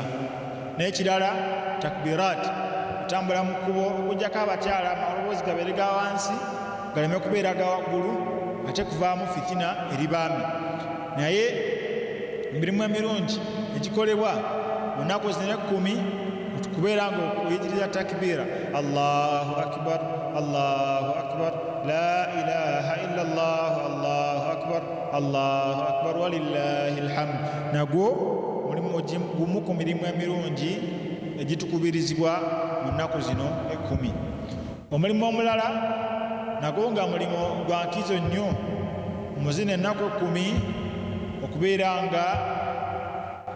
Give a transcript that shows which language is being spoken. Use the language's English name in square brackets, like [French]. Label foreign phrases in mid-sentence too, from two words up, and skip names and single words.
[Ganda] N'ekirala takbirat, otambula mu kkubo okugyako abakyala amaloboozi gabeere ga wansi galeme kubeera ga waggulu, ate kuvaamu fitina eri baami. Naye emirimu emirungi egikolebwa mu nnaku zino 10 kubeera nga oyitiriza takbiira, [Arabic] الله أكبر، الله أكبر، لا إله إلا الله، الله أكبر، الله أكبر، ولله الحمد. [Ganda] Nagwo mulimu gumu ku mirimu emirungi egitukubirizibwa mu nnaku zino 10. Omulimu omulala nagwo nga mulimu gwa nkizo nnyo mu zino ennaku 10, okubeera nga